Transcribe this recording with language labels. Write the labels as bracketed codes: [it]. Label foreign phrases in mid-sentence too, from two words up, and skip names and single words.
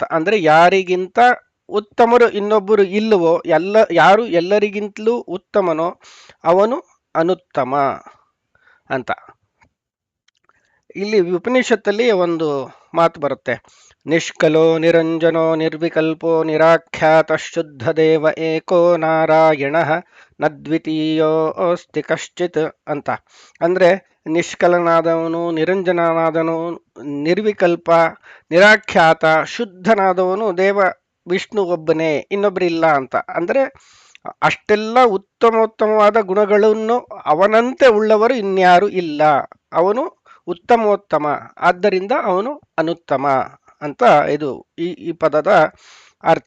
[kn] ಅಂದರೆ ಯಾರಿಗಿಂತ ಉತ್ತಮರು ಇನ್ನೊಬ್ಬರು ಇಲ್ಲವೋ, ಯಾರು ಎಲ್ಲರಿಗಿಂತಲೂ ಉತ್ತಮನೋ ಅವನು ಅನುತ್ತಮ ಅಂತ. ಇಲ್ಲಿ ಉಪನಿಷತ್ತಲ್ಲಿ ಒಂದು ಮಾತು ಬರುತ್ತೆ, [sa] ನಿಷ್ಕಲೋ ನಿರಂಜನೋ ನಿರ್ವಿಕಲ್ಪೋ ನಿರಾಖ್ಯಾತ ಶುದ್ಧ ದೇವ ಏಕೋ ನಾರಾಯಣ ನದ್ವಿತೀಯೋ ಅಸ್ತಿ ಕಶ್ಚಿತ್ [kn] ಅಂತ. ಅಂದರೆ ನಿಷ್ಕಲನಾದವನು, ನಿರಂಜನನಾದವನು, ನಿರ್ವಿಕಲ್ಪ, ನಿರಾಖ್ಯಾತ, ಶುದ್ಧನಾದವನು ದೇವ ವಿಷ್ಣು ಒಬ್ಬನೇ, ಇನ್ನೊಬ್ಬರಿಲ್ಲ ಅಂತ. ಅಂದರೆ ಅಷ್ಟೆಲ್ಲ ಉತ್ತಮೋತ್ತಮವಾದ ಗುಣಗಳನ್ನು ಅವನಂತೆ ಉಳ್ಳವರು ಇನ್ಯಾರು ಇಲ್ಲ, ಅವನು ಉತ್ತಮೋತ್ತಮ, ಆದ್ದರಿಂದ ಅವನು ಅನುತ್ತಮ ಅಂತ ಇದು ಈ ಪದದ ಅರ್ಥ.